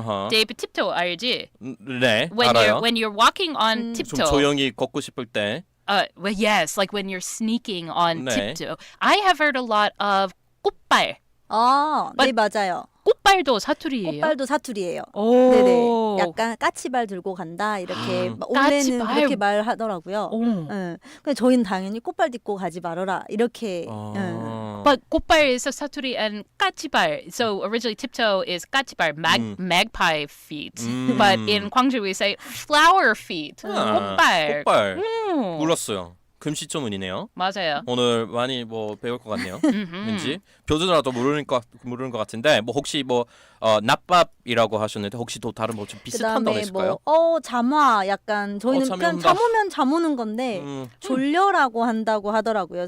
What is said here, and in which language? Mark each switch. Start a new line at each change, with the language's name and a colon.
Korean: Dave, tiptoe 알지? 네, 알아요.
English: When you're walking on tiptoe.
Korean: 좀 조용히 걷고 싶을 때.
English: Well, yes, like when you're sneaking on tiptoe. I have heard a lot of 꽃발.
Korean: 네, 맞아요. 꽃발도 사투리예요? 꽃발도 사투리예요. 오. 네네. 약간 까치발 들고 간다 이렇게 원래는 까치발? 그렇게 말하더라고요. 오. 근데 저희는 당연히 꽃발 딛고 가지 말아라 이렇게.
English: But 꽃발 is a 사투리 and 까치발. So originally tiptoe is 까치발, magpie feet. But in Gwangju we say flower feet.
Korean: 꽃발. 꽃발. 몰랐어요. 금시초문이네요. 맞아요. 오늘 많이 뭐 배울 것 같네요. 왠지 표준어라도 모르는 것 같은데 뭐 혹시 뭐 낮밥이라고 하셨는데 혹시 또 다른 뭐 좀 비슷한 거 있을까요? 뭐 잠화 약간 저희는 잠이 그냥 온다. 잠오면 잠 오는 건데 졸려라고 한다고 하더라고요.